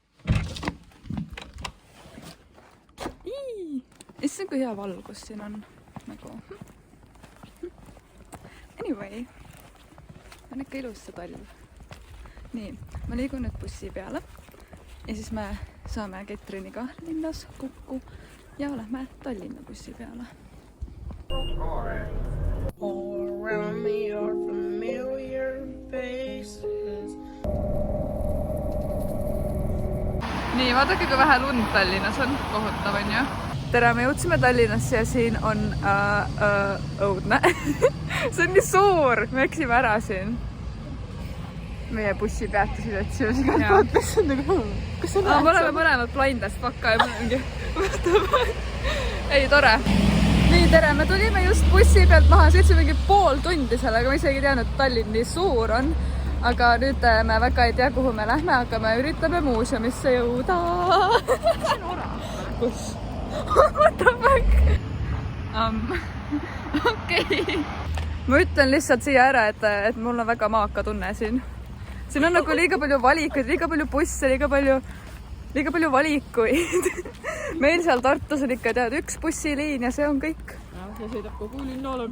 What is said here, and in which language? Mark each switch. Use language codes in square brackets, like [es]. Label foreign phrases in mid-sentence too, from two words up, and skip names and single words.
[et] Issand, kui hea valgus siin on. Nagu. Anyway. On ikka ilus see talv. Nii, ma liigun nüüd bussi peale ja siis me saame Ketriniga linnas kokku ja lähme Tallinna bussi peale. [en] All around me are familiar faces. [et] nii, vaadake, kui vähe lund Tallinnas on. Kohutav, on ju? Tere, me jõudsime Tallinnasse ja siin on õudne. See on nii suur, me eksime ära siin. Meie bussipeatusid otsimas. Kas on nagu... Kas on me oleme mõlemad [en] blind as fuck [et] ja mingi... Ei, tore. Nii, tere, me tulime just bussi pealt maha, sõitsime mingi pool tundi sellega, ma isegi ei teadnud, et Tallinn nii suur on. Aga nüüd me väga ei tea, kuhu me lähme, aga me üritame muuseumisse jõuda. See on orav. Kus? [en] What the fuck? [et] Okei. Ma ütlen lihtsalt siia ära, et mul on väga maaka tunne siin. Siin on nagu liiga palju valikuid, liiga palju busse, liiga palju valikuid. Meil seal Tartus on ikka tead üks bussiliin ja see on kõik. Ja, see sõidab kogu linna läbi.